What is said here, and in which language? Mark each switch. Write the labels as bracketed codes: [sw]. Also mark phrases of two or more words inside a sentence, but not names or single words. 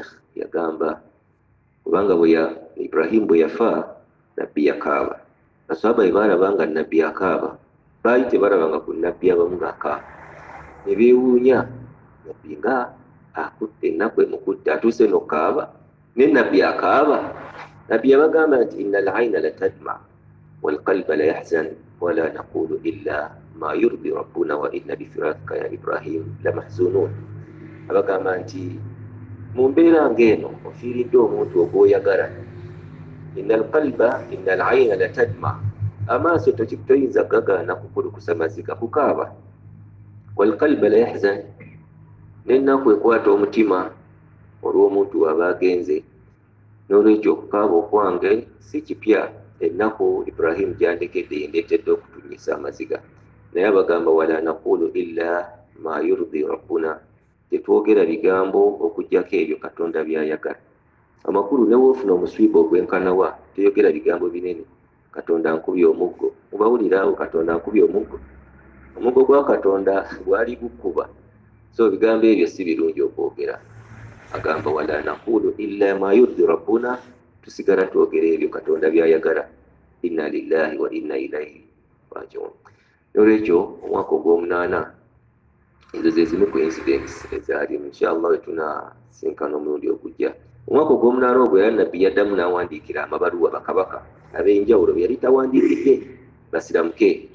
[lg] Yagamba kubanga Ibrahim bwe yafa, nabbi yakaaba. Basahaba bwe baalaba nga nabbi akaaba, baali tebalabanga ku nabbi abamu ng'akaaba, ne beewuunya, nabbi nga akutte ennaku emukutte atuuse n'okaaba, ne nabbi akaaba. [ar] Nabbi yabagamba nti إن العين لا تدمع والقلب لا يحزن ولا نقول إلا ما يرضي ربنا وإنا بفراقك يا إبراهيم لا محزونون. [lg] Abagamba nti mu mbeera ng'eno ofiiridde omuntu ogw'oyagala. [ar] إن العين لا تدمع, [lg] amaaso toyinza gagaana kukulukusa maziga kukaaba. [ar] والقلب لا يحزن, [lg] n'ennaku ekwata omutima. olw'omuntu aba agenze. N'olwekyo okukaaba okwange si kipya, ennaku Ibrahim gyandekedde yendeetedde okutunyisa amaziga, naye abagamba [ar] ولا نقول إلا ما يرضي ربنا, [lg] tetwogera bigambo okugjako ebyo Katonda byayagala. Amakulu ne woofuna omuswiba ogwenkanawa toyogera bigambo binene, Katonda nkubye omuggo, mubawulira awo Katonda nkubye omuggo, omuggo gwa Katonda gwali gukuba. So bigambo ebyo si birungi okwogera. [ar] Agamba ولا نقول إلا ما يرضي ربنا, [lg] tusigala twogera ebyo Katonda byayagala. [ar] إنا لله وإنا إليه راجعون. [lg] N'olwekyo omwaka ogw'omunaana ezo ze zimu ku incidents ezaalimu. Inshallah wetunasinkana omulundi ogujja. Omwaka ogw'omunaana ogwo era nabbi yaddamu n'awandiikira amabaluwa bakabaka ab'enjawulo bye yali tawandiikidde basiramuke.